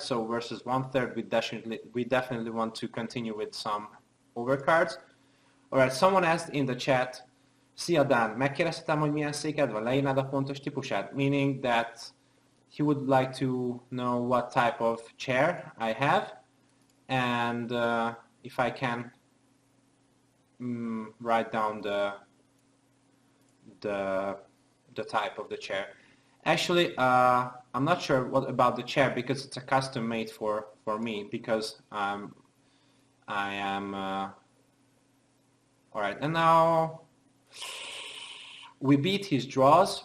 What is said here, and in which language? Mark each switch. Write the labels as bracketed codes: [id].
[en] So versus 1/3, we definitely want to continue with some overcards. Alright, someone asked in the chat, [hu] Szia Dan, megkérdeztem, hogy milyen széked van, leírnád a pontos típusát? [en] Meaning that he would like to know what type of chair I have, and if I can write down the type of the chair. Actually, I'm not sure what about the chair, because it's a custom made for me, because I am alright, and now we beat his draws.